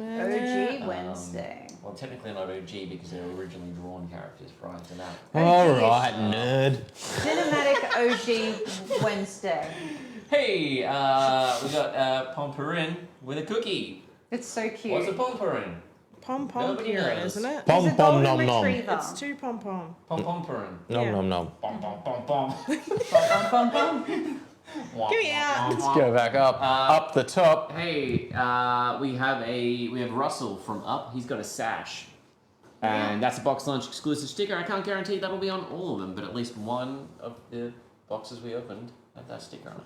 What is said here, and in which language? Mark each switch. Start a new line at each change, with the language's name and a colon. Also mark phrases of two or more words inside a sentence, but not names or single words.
English: OG Wednesday. Well, technically not OG because they were originally drawn characters prior to that. All right, nerd. Cinematic OG Wednesday. Hey, we got Pomperin with a cookie. It's so cute. What's a Pomperin? Pom-pom Nobody Purin, knows. isn't it? He's a Pom pom golden nom nom. retriever. It's two pom-pom. Pomperin. Nom Yeah. nom nom. Pom pom pom pom. Bum, bum. Give me out. Let's go back up the top. Hey, we have Russell from Up. He's got a sash, and that's a box lunch exclusive sticker. I can't guarantee that'll be on all of them, but at least one of the boxes we opened had that sticker on it.